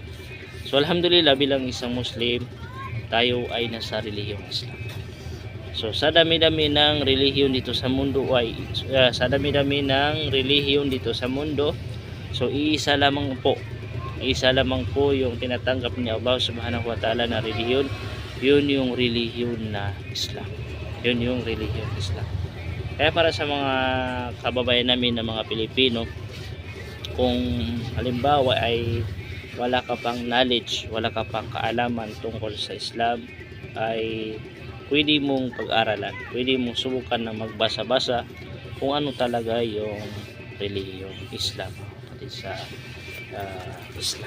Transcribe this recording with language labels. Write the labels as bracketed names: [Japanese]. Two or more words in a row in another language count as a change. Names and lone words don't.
[Filipino] So alhamdulillah, bilang isang Muslim, tayo ay nasa relihiyong Islam. So sa dami-dami ng relihiyon dito sa mundo so iisa lamang po yung tinatanggap ni Allah [Arabic] سبحانه وتعالى [Filipino] na relihiyon. Yun yung relihiyon na Islam. Yun yung relihiyon Islam. Kaya para sa mga kababayan namin na mga Pilipino, kung halimbawa ay wala ka pang knowledge, wala ka pang kaalaman tungkol sa Islam, ay pwede mong pag-aralan, pwede mong subukan na magbasa-basa kung ano talaga yung relihiyong Islam sa Islam.